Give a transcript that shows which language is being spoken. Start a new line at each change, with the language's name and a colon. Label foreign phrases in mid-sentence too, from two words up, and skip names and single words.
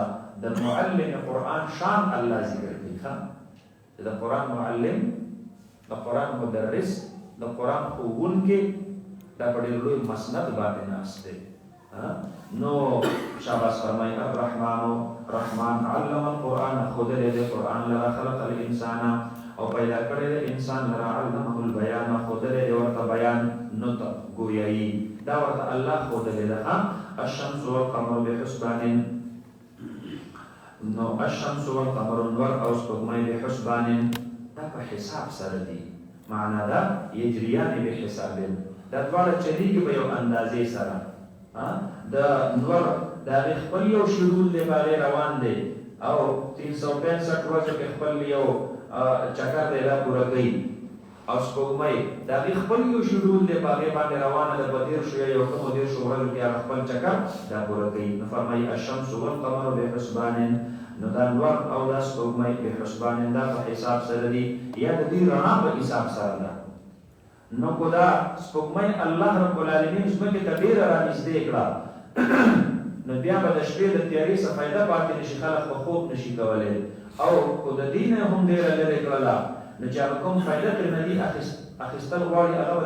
Pashto: د معلم قرآن شان الله ذکر کوي ښه د قرآن معلم د قرآن مدرس د قرآن ښوونکی دا په ډېر لوی مسند باندې ناست دی نو شاباس فرمایي
Arabic: رحمان علم القرآن
Pashto: ښودلی دی قرآن لره
Arabic: خلق الانسان
Pashto: او پیدا کړی دی انسان لره
Arabic: علمه البیان
Pashto: ښودلی دی ورته بیان نطق ګویایي دا ورته الله ښودلی ده
Arabic: الشمس والقمر بحسبان
Pashto: نو
Arabic: الشمس والقمر
Pashto: نور او سپوږمۍ بحسبان دا په حساب سره دي معنا دا
Arabic: یجریان بحساب
Pashto: دا دواړه چلیږي په یو اندازې سره د نور د هغې خپل یو شډول دی په هغې روان دی او 365 ورځو کې خپل یو چکر دی دا پوره کوي او سپوږمۍ د هغې خپل یو شډول دی په هغې باندې روانه ده په 10 یا یو کمو 10 ورځو کې هغه خپل چکر دا پوره کوي نو فرمایي
Arabic: الشمس والقمر بحسبان
Pashto: نو دا نور او دا سپوږمۍ بحسبان دا په حساب سره دي یا د دې رڼا په حساب سره ده نو کو دا سپوږمۍ
Arabic: الله رب العالمین
Pashto: ځمکې ته ډېره رانږدې کړه نو بیا به د شپې د تیارې څخه فایده پاتې نشي خلک په خوب نشي کولی او کو د دې نه هم ډېره لرې کړله نو چې هغه کوم فایده ترې نه دي اخیستل غواړي هغه به